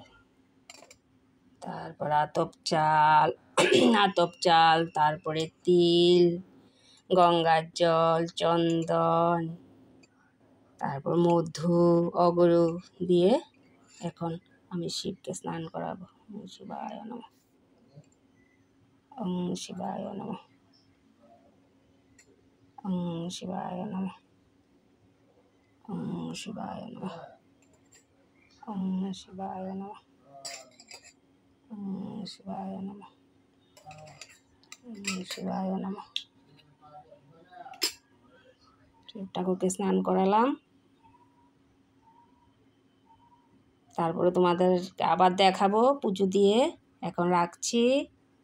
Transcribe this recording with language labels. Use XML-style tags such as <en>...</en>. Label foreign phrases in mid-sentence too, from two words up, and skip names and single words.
<bn>তারপর আতপ চাল, তারপরে তিল, গঙ্গার জল, চন্দন, তারপর মধু, অগরু দিয়ে এখন আমি শিবকে স্নান করাবো।</bn> <sa>ওম শিবায় নমঃ, ওম শিবায় নমঃ, ওম শিবায় নমঃ, ওম শিবায় নমঃ, ওম শিবায় নমঃ, ওম শিবায় নমঃ, ওম শিবায় নমঃ।</sa> <bn>শিব ঠাকুরকে স্নান করালাম। তারপরে তোমাদের আবার দেখাবো পুজো দিয়ে। এখন রাখছি।</bn>